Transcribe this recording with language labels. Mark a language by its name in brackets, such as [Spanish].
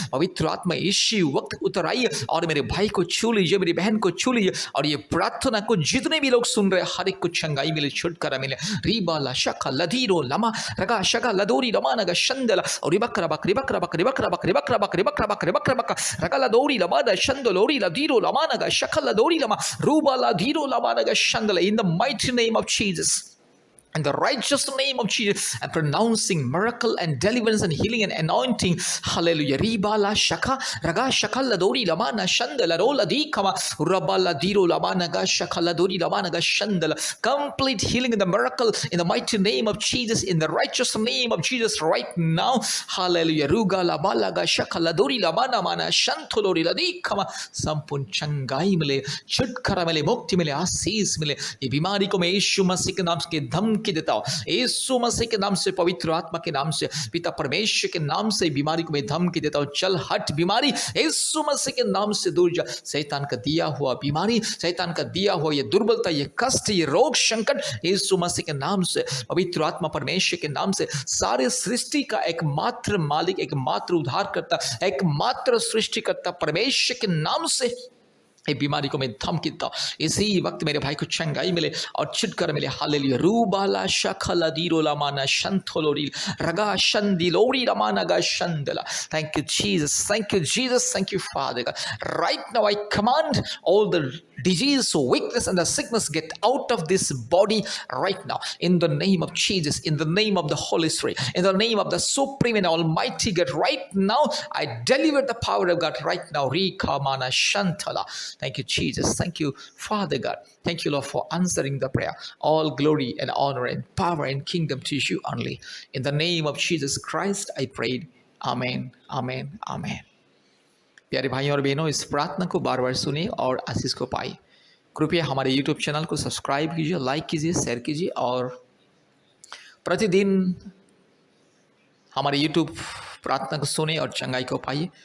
[Hindi] पवित्र आत्मा इसी वक्त उतर आइए और मेरे भाई को छू लीजिए, मेरी बहन को छू लीजिए और ये प्रार्थना को जितने भी लोग सुन रहे हैं, हर एक को चंगाई मिले, छुटकारा मिले। रीबाला शखा लधीरो लमा रगा शगा लदोरी लमाना शंदला और बकरा बकरी बकरा बकरी बकरा बकरी बकरा बकरी बकरा बकरी बकरा बकरा रगा लदोरी लमाना शंदलोरी लधीरो लमाना शखा लदोरी लमा रूबाला धीरो लमाना शंदला। [English] In the mighty name of Jesus, in the righteous name of Jesus, and pronouncing miracle and deliverance and healing and anointing. Hallelujah. Riba la shaka raga shakala dori lamana shandala rola di kama rabala diro lamana ga shakala dori lamana ga shandala. Complete healing in the miracle in the mighty name of Jesus, in the righteous name of Jesus right now. Hallelujah. Ruga labala ga shakala dori lamana mana shantolori la di kama [Hindi] संपूर्ण चंगाई मिले, छुटकारा मिले, मुक्ति मिले, आशीष मिले। ये बीमारी को मैं यीशु मसीह के नाम से धमकी देता हूँ, यीशु मसीह के नाम से, पवित्र आत्मा के नाम से, पिता परमेश्वर के नाम से बीमारी को मैं धमकी देता हूँ। चल हट बीमारी, यीशु मसीह के नाम से दूर जा। शैतान का दिया हुआ बीमारी, शैतान का दिया हुआ ये दुर्बलता, ये कष्ट, ये रोग संकट, यीशु मसीह के नाम से, पवित्र आत्मा परमेश्वर के नाम से, सारे सृष्टि का एकमात्र मालिक, एकमात्र उद्धारकर्ता, एकमात्र सृष्टिकर्ता परमेश्वर के नाम से ये बीमारी को मैं धमकी देता हूं। इसी वक्त मेरे भाई को चंगाई मिले और छुटकारा मिले। हालेलुया। रूबाला शखला दीरो लामाना शंथोलोरी रगा शंदिलोरी लामाना गा शंदला। [English] Thank you Jesus, thank you Jesus, thank you Father God. Right now I command all the disease, weakness and the sickness get out of this body right now in the name of Jesus, in the name of the Holy Spirit, in the name of the supreme and almighty God. Right now I deliver the power of God right now. Rikamana shantala. Thank you Jesus, thank you Father God, thank you Lord for answering the prayer. All glory and honor and power and kingdom to you only. In the name of Jesus Christ I prayed. Amen, amen, amen. [Hindi] प्यारे भाइयों और बहनों, इस प्रार्थना को बार बार सुनिए और आशीष को पाइए। कृपया हमारे YouTube चैनल को सब्सक्राइब कीजिए, लाइक कीजिए, शेयर कीजिए और प्रतिदिन हमारे YouTube प्रार्थना को सुने और चंगाई को पाइए।